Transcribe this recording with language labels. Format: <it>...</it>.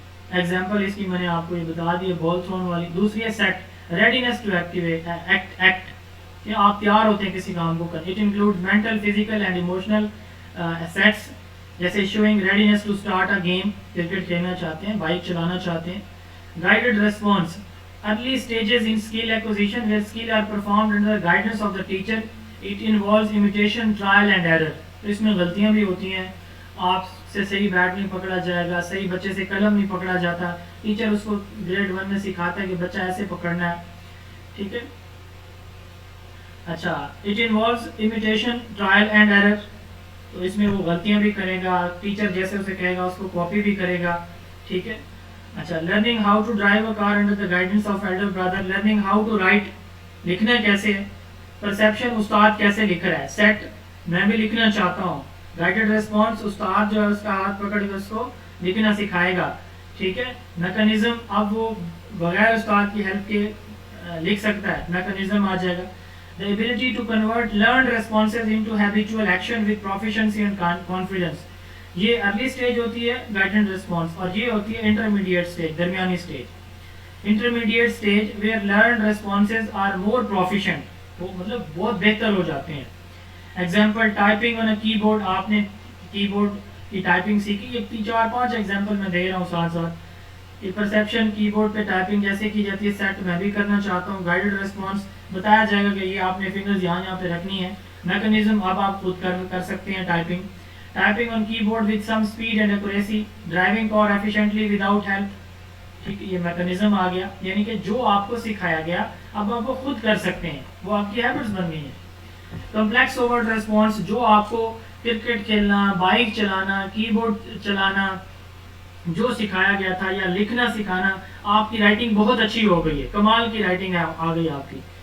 <ur>Example اس کی میں نے آپ کو یہ بتا دی ہے, بال تھرون والی. دوسری ہے set, readiness to activate act, یہ آپ تیار ہوتے ہیں کسی کام کو کرنے.</ur> <en>it include mental, physical and emotional sets, جیسے showing readiness to start a game,</en> <ur>cricket کھیلنا چاہتے ہیں, بائک چلانا چاہتے ہیں.</ur> <en>Guided response, early stages in skill acquisition where skill are performed under the guidance of the teacher. It involves imitation, trial and error.</en> <ur>تو اس میں غلطیاں بھی ہوتی ہیں, آپ سے صحیح بیٹ نہیں پکڑا جائے گا, صحیح بچے سے قلم نہیں پکڑا جاتا, ٹیچر اس کو گریڈ 1 میں سکھاتا ہے کہ بچہ ایسے پکڑنا ہے, ٹھیک ہے.</ur> <en>اچھا, it involves imitation, trial and error.</en> <ur>تو اس میں وہ غلطیاں بھی کرے گا, ٹیچر جیسے اسے کہے گا اس کو کاپی بھی کرے گا, ٹھیک ہے.</ur> <en>اچھا, learning how to drive a car under the guidance of elder brother. Learning how to write,</en> <ur>لکھنا کیسے ہے. پرسیپشن, استاد کیسے لکھ رہا ہے. سیٹ, میں بھی لکھنا چاہتا ہوں. گائیڈڈ ریسپانس, استاد جو ہے اس کا ہاتھ پکڑ کے اس کو لکھنا سکھائے گا, ٹھیک ہے. میکانزم, اب وہ بغیر استاد کی ہیلپ کے لکھ سکتا ہے, میکانزم آ جائے گا.</ur> <en>The ability to convert learned responses into habitual action with proficiency and confidence.</en> <ur>یہ ارلی سٹیج ہوتی ہے گائیڈنڈ ریسپانس, اور یہ ہوتی ہے انٹرمیڈیٹ سٹیج, درمیانی stage.</ur> <en>intermediate stage where learned responses are more proficient,</en> <ur>وہ مطلب بہت بہتر ہو جاتے ہیں. ایگزامپل,</ur> <en>typing on a keyboard,</en> <ur>آپ نے کی بورڈ کی ٹائپنگ سیکھی. یہ 4-5 ایگزامپل میں دے رہا ہوں ساتھ ساتھ. یہ پرسیپشن, کی بورڈ پہ ٹائپنگ جیسے کی جاتی ہے. سیٹ, میں بھی کرنا چاہتا ہوں. گائیڈڈ ریسپانس, بتایا جائے گا کہ یہ آپ نے فنگرز یہاں پہ رکھنی ہے. میکانزم, اب آپ خود کر سکتے ہیں typing.</ur> <en>Typing on keyboard with some speed and accuracy, driving car efficiently without help.</en> <ur>ٹھیک ہے, یہ میکانزم آ گیا, یعنی کہ جو آپ کو سکھایا گیا اب آپ وہ خود کر سکتے ہیں, وہ آپ کی ہیبٹس بن گئی ہیں. کمپلیکس اوورٹ ریسپانس, جو آپ کو کرکٹ کھیلنا, بائک چلانا, کی بورڈ چلانا جو سکھایا گیا تھا, یا لکھنا سکھانا, آپ کی رائٹنگ بہت اچھی ہو گئی ہے, کمال کی رائٹنگ آ گئی آپ کی.</ur>